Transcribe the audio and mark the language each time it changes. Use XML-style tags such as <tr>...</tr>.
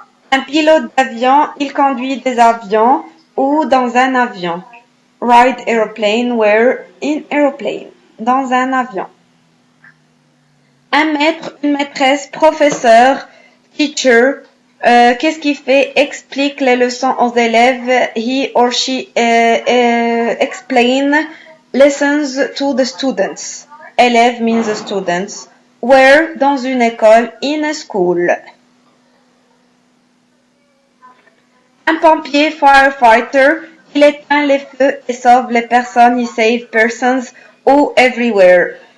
<fr>Un pilote d'avion, il conduit des avions ou dans un avion.</fr> <en>Ride aeroplane, where in aeroplane. Dans un avion.</en> <fr>Un maître, une maîtresse, professeur, teacher, qu'est-ce qu'il fait? Explique les leçons aux élèves.</fr> <en>He or she explain lessons to the students. Élève means the students. Where?</en> <fr>Dans une école, in a school. Un pompier, firefighter, il éteint les feux et sauve les personnes, he save persons, ou everywhere.</fr>